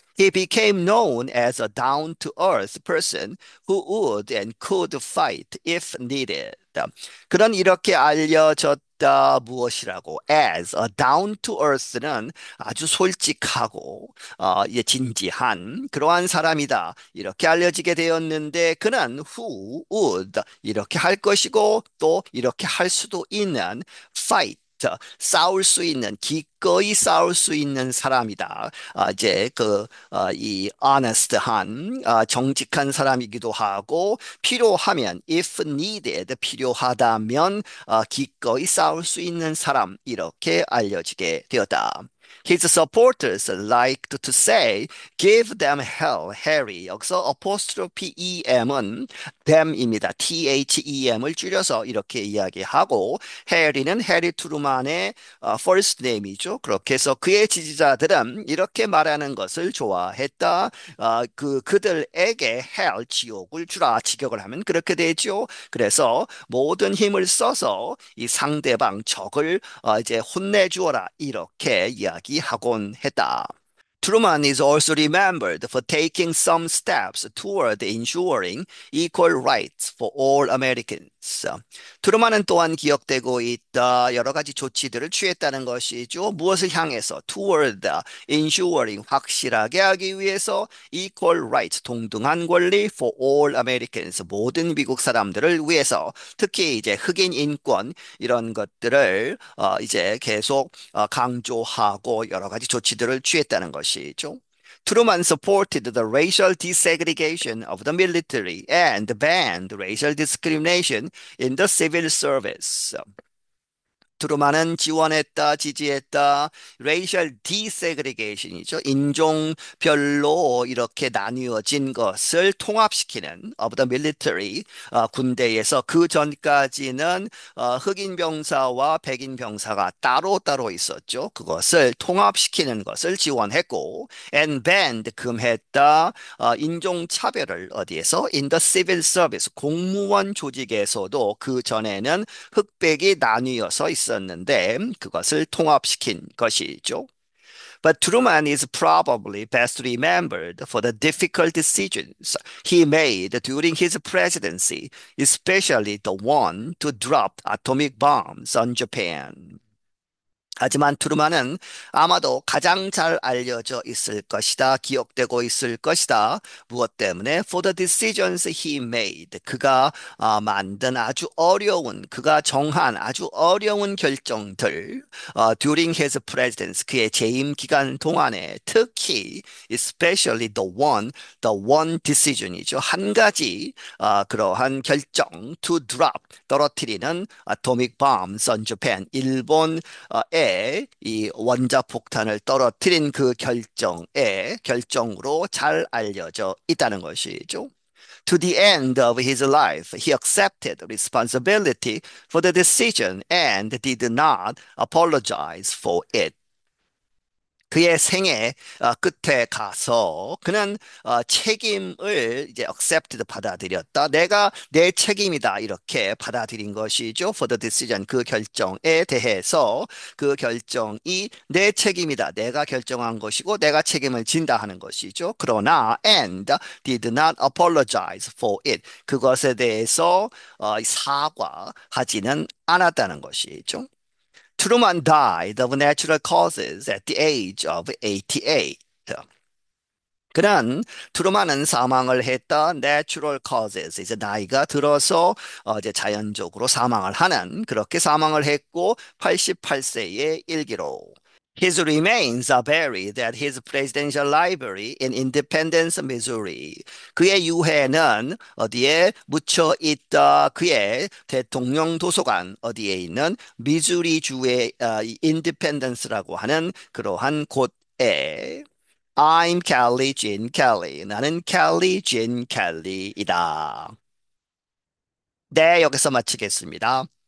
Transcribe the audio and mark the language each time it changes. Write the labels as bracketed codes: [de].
[en] He became known as a down-to-earth person who would and could fight if needed. [ko] 그런 이렇게 알려졌다 무엇이라고 [en] as a down-to-earth [ko] 는 아주 솔직하고 예, 진지한 그러한 사람이다. 이렇게 알려지게 되었는데 그는 [en] who would [ko] 이렇게 할 것이고 또 이렇게 할 수도 있는 [en] fight [ko] 싸울 수 있는 기꺼이 싸울 수 있는 사람이다. 이제 이 honest한 정직한 사람이기도 하고 필요하면 [en] if needed [ko] 필요하다면 기꺼이 싸울 수 있는 사람 이렇게 알려지게 되었다. [en] His supporters liked to say, "Give them hell, Harry." [ko] 여기서 apostrophe em은 them입니다. THEM을 줄여서 이렇게 이야기하고 해리는 해리 트루만의 first name이죠. 그렇게 해서 그의 지지자들은 이렇게 말하는 것을 좋아했다. 그들에게 hell, 지옥을 주라. 직역을 하면 그렇게 되죠. 그래서 모든 힘을 써서 이 상대방 적을 이제 혼내주어라. 이렇게 이야기하곤 했다. [en] Truman is also remembered for taking some steps toward ensuring equal rights for all Americans. [ko] 트루만은 또한 기억되고 있다. 여러 가지 조치들을 취했다는 것이죠. 무엇을 향해서? [en] Toward, ensuring, [ko] 확실하게 하기 위해서 [en] equal rights, [ko] 동등한 권리 [en] for all Americans, [ko] 모든 미국 사람들을 위해서 특히 이제 흑인 인권 이런 것들을 이제 계속 강조하고 여러 가지 조치들을 취했다는 것이죠. [en] Truman supported the racial desegregation of the military and banned racial discrimination in the civil service. [ko] 트루만은 지원했다, 지지했다. [en] racial desegregation [ko] 이죠. 인종별로 이렇게 나뉘어진 것을 통합시키는 [en] of the military [ko] 군대에서 그 전까지는 흑인 병사와 백인 병사가 따로따로 있었죠. 그것을 통합시키는 것을 지원했고 [en] and banned [ko] 금했다. 인종차별을 어디에서 [en] in the civil service [ko] 공무원 조직에서도 그 전에는 흑백이 나뉘어서 있었는데 그것을 통합시킨 것이죠. [en] But Truman is probably best remembered for the difficult decisions he made during his presidency, especially the one to drop atomic bombs on Japan. [ko] 하지만 트루만은 아마도 가장 잘 알려져 있을 것이다. 기억되고 있을 것이다. 무엇 때문에? [en] For the decisions he made. [ko] 그가 만든 아주 어려운, 그가 정한 아주 어려운 결정들. [en] During his presidency. [ko] 그의 재임 기간 동안에 특히 [en] especially the one decision이죠. [ko] 한 가지 그러한 결정 [en] to drop, [ko] 떨어뜨리는 [en] atomic bombs on Japan. [ko] 일본에 이 원자폭탄을 떨어뜨린 그 결정으로 잘 알려져 있다는 것이죠. [en] To the end of his life, he accepted responsibility for the decision and did not apologize for it. [ko] 그의 생애 끝에 가서 그는 책임을 이제 accepted 받아들였다. 내가 내 책임이다 이렇게 받아들인 것이죠. [en] For the decision [ko] 그 결정에 대해서 그 결정이 내 책임이다. 내가 결정한 것이고 내가 책임을 진다 하는 것이죠. 그러나 [en] and did not apologize for it [ko] 그것에 대해서 사과하지는 않았다는 것이죠. [en] Truman died of natural causes at the age of 88. [ko] 그는 트루만은 사망을 했다. [en] Natural causes. [ko] 이제 나이가 들어서 이제 자연적으로 사망을 하는 그렇게 사망을 했고 88세의 일기로. [en] His remains are buried at his presidential library in Independence, Missouri. [ko] 그의 유해는 어디에 묻혀 있다. 그의 대통령 도서관 어디에 있는 미주리주의 인디펜던스라고 하는 그러한 곳에 [en] I'm Kelly Jean Kelly. [ko] 나는 Kelly Jean Kelly이다. 네, 여기서 마치겠습니다.